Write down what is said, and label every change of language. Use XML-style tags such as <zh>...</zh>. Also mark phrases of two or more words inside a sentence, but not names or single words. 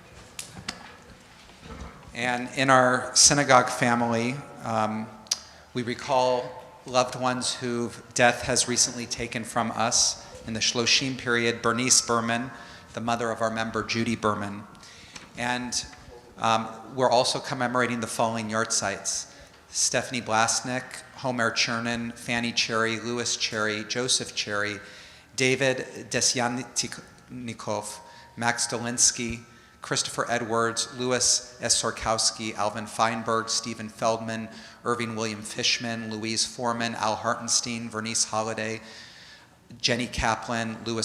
<en>And in our synagogue family, we recall loved ones who death has recently taken from us. In the Shloshim period, Bernice Berman, the mother of our member Judy Berman. And we're also commemorating the following yartzites: Stephanie Blasnick, Homer Chernin, Fanny Cherry, Louis Cherry, Joseph Cherry, David Desyannikov, Max Dolinsky, Christopher Edwards, Louis S. Sorkowski, Alvin Feinberg, Stephen Feldman, Irving William Fishman, Louise Foreman, Al Hartenstein, Vernice Holliday, Jenny Kaplan, Louis</en>